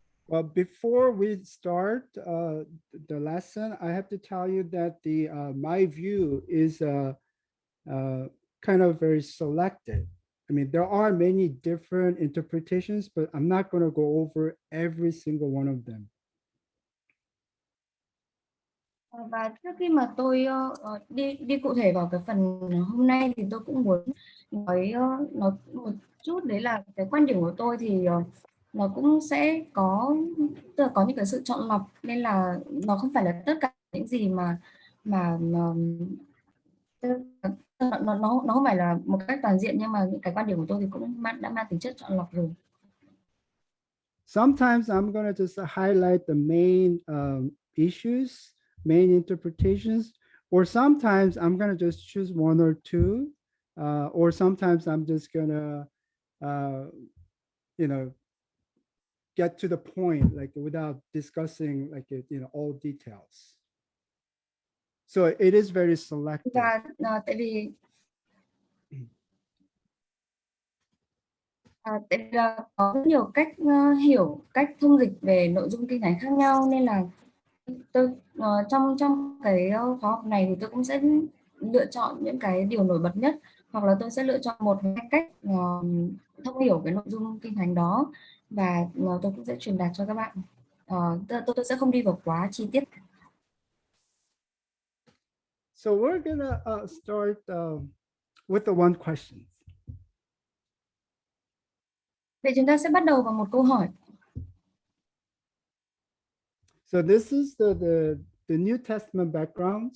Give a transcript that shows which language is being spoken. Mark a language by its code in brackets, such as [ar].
[en] Well, before we start the lesson, I have to tell you that my view is kind of very selected. I mean, there are many different interpretations, but I'm not going to go over every single one of them. [vi] Và trước khi mà tôi đi cụ thể vào cái phần hôm nay thì tôi cũng muốn nói một chút, đấy là cái quan điểm của tôi thì nó cũng sẽ có, tức là có những cái sự chọn lọc, nên là nó không phải là tất cả những gì mà nó không phải là một cách toàn diện, nhưng mà những cái quan điểm của tôi thì cũng đã mang tính chất chọn lọc rồi. [en] Sometimes I'm going to just highlight the main issues, main interpretations, or sometimes I'm going to just choose one or two, or sometimes I'm just going to, get to the point, like without discussing like all details. So it is very selective. [vi] Và tại vì có rất nhiều cách hiểu, cách thông dịch về nội dung kinh thánh khác nhau, nên là tôi trong cái khóa học này thì tôi cũng sẽ lựa chọn những cái điều nổi bật nhất, hoặc là tôi sẽ lựa chọn một hai cách thông hiểu cái nội dung kinh thánh đó, và tôi cũng sẽ truyền đạt cho các bạn. Tôi sẽ không đi vào quá chi tiết. [en] So we're gonna start with the one question. [vi] Vậy chúng ta sẽ bắt đầu bằng một câu hỏi. [en] So this is the New Testament background.